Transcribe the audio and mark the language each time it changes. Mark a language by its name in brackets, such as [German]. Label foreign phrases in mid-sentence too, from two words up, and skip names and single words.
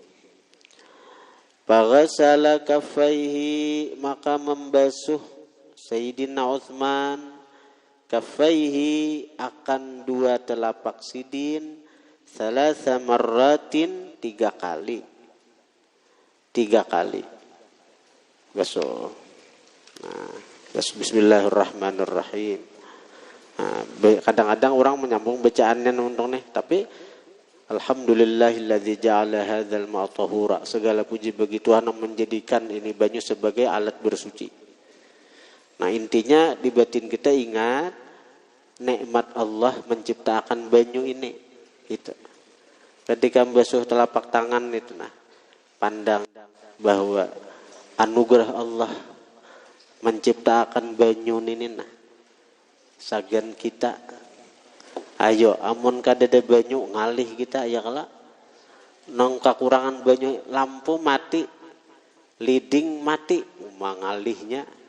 [Arabic] فغسل كفيه, [Banjar] maka membasuh Sayyidina Utsman kaffaihi akan dua telapak sidin, [Arabic] ثلاث مرات, [Banjar] 3 kali. 3 kali. Basuh. Nah, bismillahirrahmanirrahim. Nah, kadang-kadang orang menyambung bacaannya untung nih, tapi [Arabic] الحمد لله الذي جعل هذا الماء طهورا. [Banjar] Segala puji bagi Tuhan yang menjadikan ini banyu sebagai alat bersuci. Nah, intinya di batin kita ingat nikmat Allah menciptakan banyu ini. Gitu. Ketika membasuh telapak tangan itu, nah, pandang bahwa anugerah Allah menciptakan banyu ini, nah, sagan kita. Ayo, amun kadada banyu ngalih kita ya kala. Nong kakurangan banyu, lampu mati, leading mati, ngalihnya.